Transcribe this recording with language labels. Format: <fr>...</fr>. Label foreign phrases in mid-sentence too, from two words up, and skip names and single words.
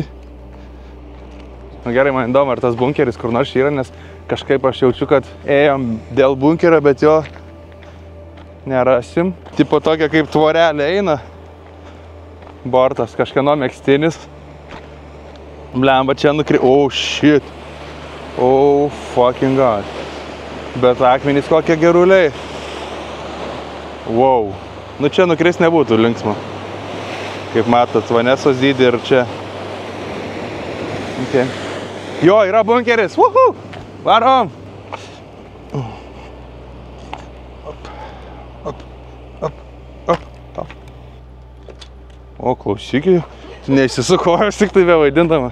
<lt>Nu gerai, man įdomu, ar tas bunkeris kur nors yra, nes kažkaip aš jaučiu, kad ėjom dėl bunkerio, bet jo nerasim. Tipo tokia kaip tvorelė eina. Bortas, kažkieno megztinis. Blemba, čia</lt> <en>Oh shit. Oh fucking god.</en> <lt>Bet akmenys kokie geruliai. Wow. Nu čia nukris nebūtų linksma. Kaip matot, Vanesos dydį ir čia. Okay. Jo, yra bunkeris. Woohoo! Varom! O, klausykit, neišsisukojau, tik tai bevaidindama.</lt>